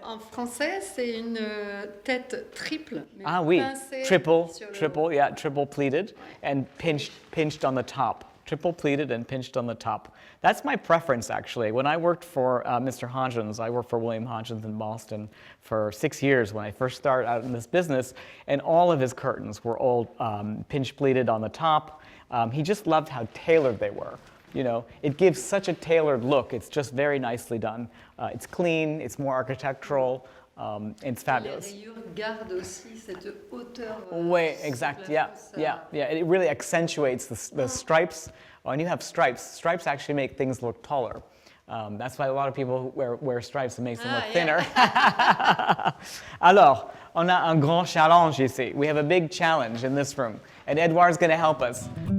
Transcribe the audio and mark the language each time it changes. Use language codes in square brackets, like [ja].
[fr] En français, c'est une tête triple. Ah oui, [en] triple, yeah, triple pleated and pinched on the top. Triple pleated and pinched on the top. That's my preference, actually. When I worked for Mr. Hodgins, I worked for William Hodgins in Boston for 6 years when I first started out in this business, and all of his curtains were all pinch pleated on the top. He just loved how tailored they were. You know, it gives such a tailored look. It's just very nicely done. It's clean, it's more architectural, it's fabulous. [fr] Les rayures gardent aussi cette hauteur. Oui, exact, [en] yeah. It really accentuates the stripes. When you have stripes actually make things look taller. That's why a lot of people wear stripes, it makes them look thinner. [fr] Alors, on a un grand challenge ici. [en] We have a big challenge in this room, and Edouard's going to help us.